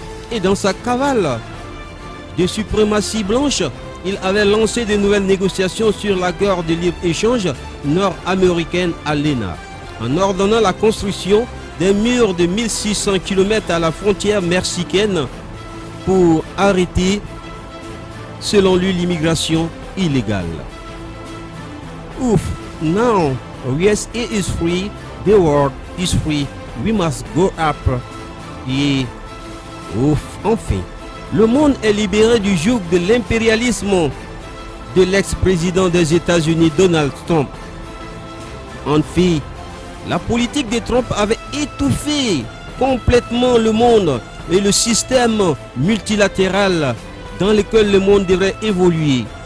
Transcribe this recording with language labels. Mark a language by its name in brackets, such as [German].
[French] Et dans sa cavale de suprématie blanche, il avait lancé de nouvelles négociations sur l'accord de libre-échange nord-américain à l'ENA, en ordonnant la construction d'un mur de 1600 km à la frontière mexicaine pour arrêter, selon lui, l'immigration illégale. [English] Ouf, now USA is free, the world is free, we must go up. [French] Et ouf, enfin, le monde est libéré du joug de l'impérialisme de l'ex-président des États-Unis Donald Trump. En fait, la politique de Trump avait étouffé complètement le monde et le système multilatéral dans lequel le monde devrait évoluer.